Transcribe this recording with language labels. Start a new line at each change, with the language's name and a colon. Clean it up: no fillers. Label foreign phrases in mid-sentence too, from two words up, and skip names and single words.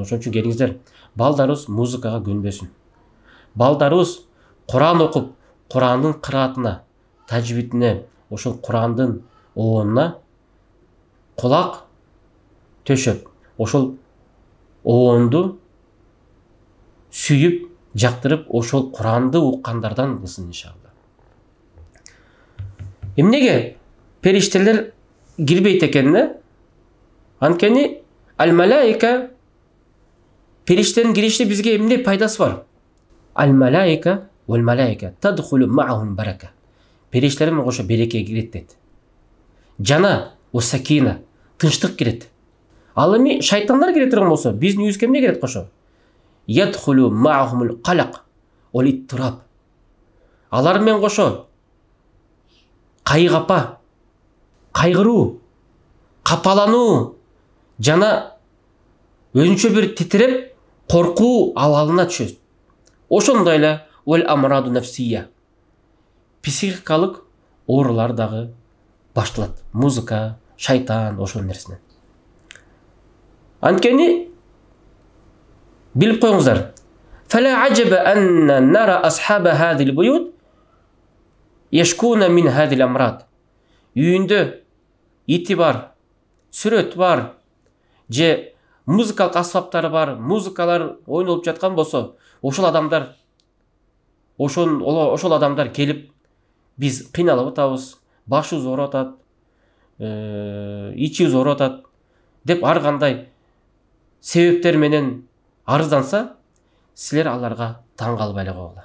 Kyrgyz: Ошон үчүн келиңиздер, балдарыбыз музыкага көнбөсүн. Балдарыбыз Куран окуп, Курандын кыраатына, тажвидине, ошол Курандын обонуна кулак төшөп, ошол обонду сүйүп, жактырып, ошол Куранды уккандардан кылсын иншалла. Эмнеге периштелер кирбейт экен? Анткени аль-малаика, периштелердин кириши бизге эмне пайдасы бар?
Arabic: الملائكة والملائكة تدخل معهم البركة.
Kyrgyz: Периштелер менен кошо береке кирет дейт. Жана сакина, тынчтык кирет. Ал эми шайтандар кире турган болсо, биздин үйүбүзгө эмне кирет кошо?
Arabic: يدخل معهم القلق والاضطراب.
Kyrgyz: Алар менен кошо кайгапа, кайгыруу, капалануу жана өзүнчө бир титиреп коркуу абалына түшөт. Ошондой эле
Arabic: والأمراض النفسية,
Kyrgyz: психикалык оорулар дагы башталат. Музыка, шайтан, ошол нерсенен. Анткени билип коюңуздар.
Arabic: فلا عجب أن نرى أصحاب هذه البيوت يشكون من هذه الأمراض.
Kyrgyz: Үйүндө ити бар, сүрөт бар, же музыкалык аспаптары бар, музыкалар ойнолуп жаткан болсо, ошол адамдар келип, биз кыйналып атабыз, башыбыз ооруп атат, ичибиз ооруп атат деп ар кандай себептер менен арызданса, силер аларга таң калбай эле койгула.